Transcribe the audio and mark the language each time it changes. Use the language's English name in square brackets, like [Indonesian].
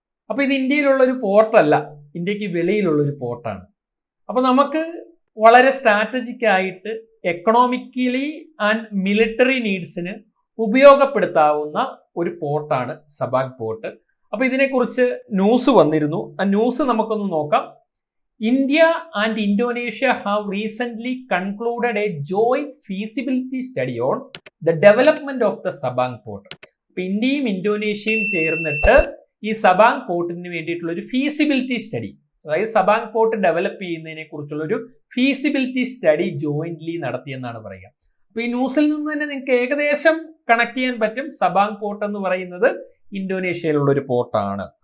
[Malayalam] അപ്പൊ ഇത് ഇന്ത്യയിലുള്ള ഒരു പോർട്ടല്ല, ഇന്ത്യക്ക് വെളിയിലുള്ള ഒരു പോർട്ടാണ്. അപ്പൊ നമുക്ക് വളരെ സ്ട്രാറ്റജിക് ആയിട്ട് എക്കണോമിക്കലി ആൻഡ് മിലിറ്ററി നീഡ്സിന് ഉപയോഗപ്പെടുത്താവുന്ന ഒരു പോർട്ടാണ് സബാങ് പോർട്ട്. അപ്പൊ ഇതിനെക്കുറിച്ച് ന്യൂസ് വന്നിരുന്നു, ആ ന്യൂസ് നമുക്കൊന്ന് നോക്കാം. [English] India and Indonesia have recently concluded a joint feasibility study on the development of the Sabang port. [Malayalam] അപ്പോൾ ഇന്ത്യയും ഇന്തോനേഷ്യയും ചേർന്നിട്ട് ഈ സബാങ് പോർട്ടിന് വേണ്ടിയിട്ടുള്ള ഒരു ഫീസിബിലിറ്റി സ്റ്റഡി, അതായത് സബാങ് പോർട്ട് ഡെവലപ്പ് ചെയ്യുന്നതിനെ കുറിച്ചുള്ള ഒരു ഫീസിബിലിറ്റി സ്റ്റഡി ജോയിന്റ്ലി നടത്തിയെന്നാണ് പറയുക. അപ്പോൾ ഈ ന്യൂസിൽ നിന്ന് തന്നെ നിങ്ങൾക്ക് ഏകദേശം കണക്ട് ചെയ്യാൻ പറ്റും. സബാങ് പോർട്ട് എന്ന് പറയുന്നത് ഇന്തോനേഷ്യയിലുള്ള ഒരു പോർട്ടാണ്.